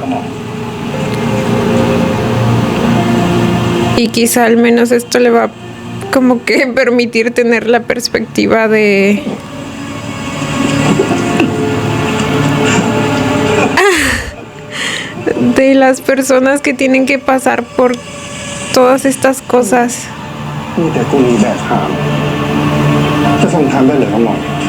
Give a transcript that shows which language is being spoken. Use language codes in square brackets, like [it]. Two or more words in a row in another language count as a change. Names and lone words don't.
[es] Y quizá al menos esto le va como que permitir tener la perspectiva de las personas que tienen que pasar por todas estas cosas. [th] มีแต่กูมีแบบถามจะทรงทำได้หรือครับหมอ